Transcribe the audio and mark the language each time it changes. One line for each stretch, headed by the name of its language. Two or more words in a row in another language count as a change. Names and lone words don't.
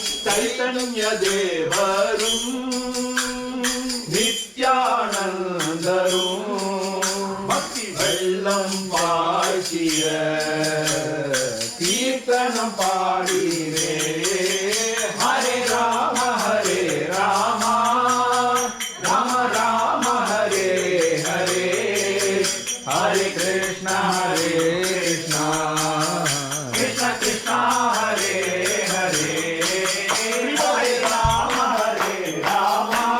Tamil: சைதன்ய தேவரும் நித்யானந்தரும் பக்தி வெள்ளம் பாய்ச்சிய கீர்த்தனம் பாடினே
Sanskrit: हरे राम राम राम हरे हरे हरे कृष्ण कृष्ण कृष्ण हरे हरे हरे राम राम